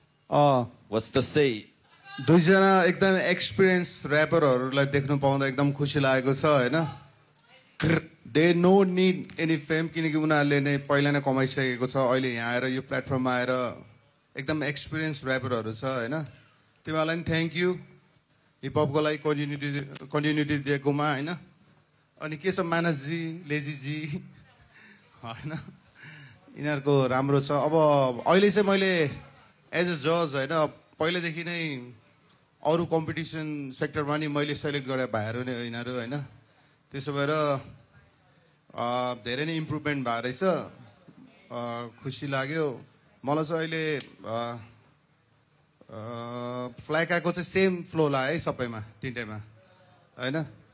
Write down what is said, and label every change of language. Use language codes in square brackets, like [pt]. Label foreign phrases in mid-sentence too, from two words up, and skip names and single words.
[en] अ, What's to say? [ne] दुईजना एकदम [en] experience rappers [ne] देख्नु पाउँदा एकदम खुसी लागेको छ, होइन? [en] They no need any fame, [ne] किनकि उनीहरूले नै पहिला नै कमाइसकेको छ। अहिले यहाँ आएर, यो प्लेटफर्ममा आएर एकदम [en] experience rappers [ne] छ, होइन? तिमीहरूलाई पनि [en] thank you। [ne] हिपहपको लागि कन्टिन्युटी, कन्टिन्युटी दिएकोमा, होइन? अनि के छ मानसजी, लेजीजी, होइन? यिनीहरूको राम्रो छ। अब अहिले चाहिँ मैले [en] as a judge, [ne] होइन, पहिलेदेखि नै अरू [en] competition sector [ne] नि मैले सेलेक्ट गरे भाइहरू नै हो यिनीहरू, होइन? त्यसो भएर, अ, धेरै नै इम्प्रुभमेन्ट भएको रहेछ। अ, खुसी लाग्यो। मलाई चाहिँ अहिले, अ, अ, फ्ल्याकाको चाहिँ [en] same flow [ne] लाग्यो है सबैमा, तिनटैमा, होइन?